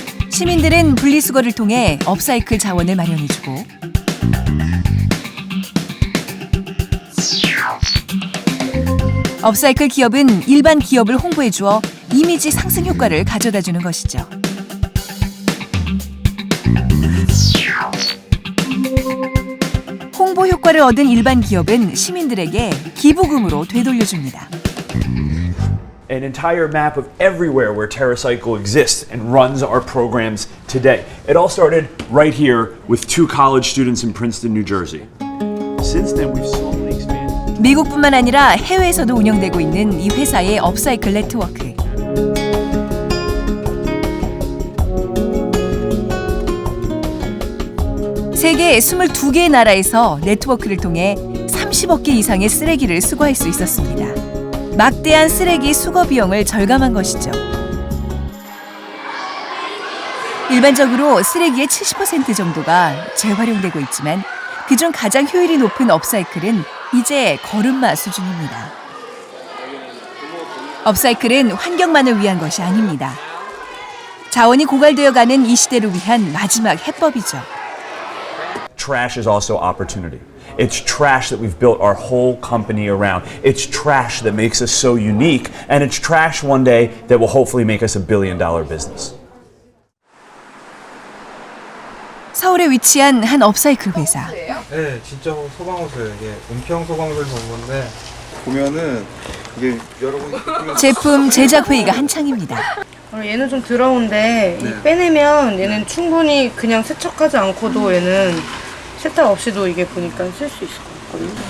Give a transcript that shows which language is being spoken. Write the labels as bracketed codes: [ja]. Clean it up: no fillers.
[ko] 시민들은 분리수거를 통해 업사이클 자원을 마련해주고 업사이클 기업은 일반 기업을 홍보해주어 이미지 상승 효과를 가져다주는 것이죠. 홍보 효과를 얻은 일반 기업은 시민들에게 기부금으로 되돌려줍니다. [en] An entire map of everywhere where TerraCycle exists and runs our programs today. It all started right here with 2 college students in Princeton, New Jersey. Since then, we've slowly expanded. [ko] 미국뿐만 아니라 해외에서도 운영되고 있는 이 회사의 업사이클 네트워크. 세계 22개의 나라에서 네트워크를 통해 30억 개 이상의 쓰레기를 수거할 수 있었습니다. 막대한 쓰레기 수거 비용을 절감한 것이죠. 일반적으로 쓰레기의 70% 정도가 재활용되고 있지만 그중 가장 효율이 높은 업사이클은 이제 걸음마 수준입니다. 업사이클은 환경만을 위한 것이 아닙니다. 자원이 고갈되어 가는 이 시대를 위한 마지막 해법이죠. [en] Trash is also opportunity. It's trash that we've built our whole company around. It's trash that makes us so unique, and it's trash one day that will hopefully make us $1 billion business. [ko] 서울에 위치한 한 업사이클 회사. 네, 진짜 소방호수예요. 이게 은평 소방서에서 온 건데 보면은 이게 여러분 제품 제작 회의가 한창입니다. 얘는 좀 더러운데 이 빼내면 얘는 충분히 그냥 세척하지 않고도 얘는 세탁 없이도 이게 보니까 쓸 수 있을 것 같거든요.